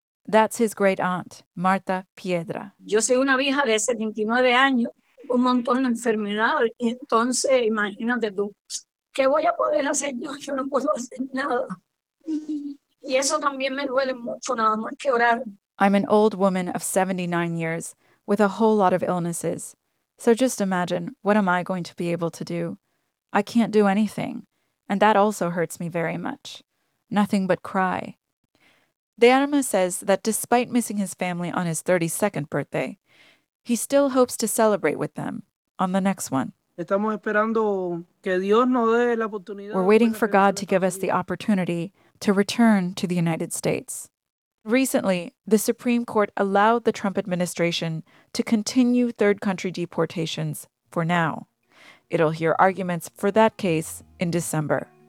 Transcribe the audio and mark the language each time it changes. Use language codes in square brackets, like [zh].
[en] That's his great aunt, Marta Piedra. [es] Yo soy una vieja de 79 años, un montón de enfermedad, y entonces imagínate tú. ¿Qué voy a poder hacer yo? Yo no puedo hacer nada. Y eso también me duele mucho, nada más que orar. [en] I'm an old woman of 79 years with a whole lot of illnesses. So just imagine, what am I going to be able to do? I can't do anything. And that also hurts me very much. Nothing but cry. De Arma says that despite missing his family on his 32nd birthday, he still hopes to celebrate with them on the next one. [es] Estamos esperando que Dios nos dé la oportunidad. [en] We're waiting for God to give us the opportunity to return to the United States. Recently, the Supreme Court allowed the Trump administration to continue third country deportations for now. It'll hear arguments for that case in December.